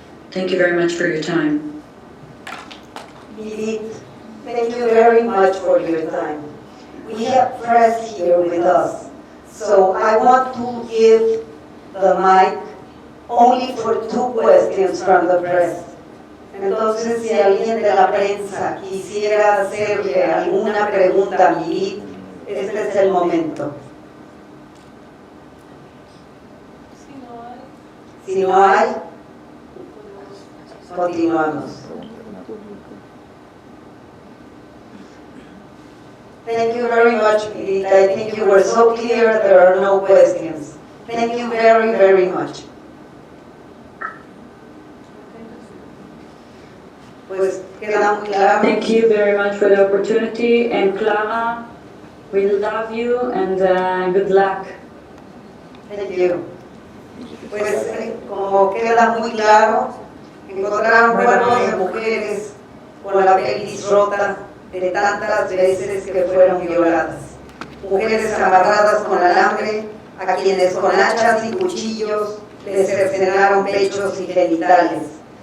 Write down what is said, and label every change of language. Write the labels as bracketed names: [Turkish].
[English] Thank you very much for your time. Midit, thank you very much for your time. We have press here with us, so I want to give the mic only for 2 questions from the press. [Spanish] Entonces, si alguien de la prensa quisiera hacerle alguna pregunta a Midit, este es el momento. Si no hay, continuamos. [English] Thank you very much, Midit. I think you were so clear, there are no questions. Thank you very, very much. [Spanish] Pues queda muy claro. [English] Thank you very much for the opportunity, and Clara, we love you, and good luck. Thank you. [Spanish] Pues como queda muy claro, encontraron cuerpos de mujeres con la pelvis rota de tantas veces que fueron violadas. Mujeres amarradas con alambre, a quienes con hachas y cuchillos les cercenaron pechos y genitales.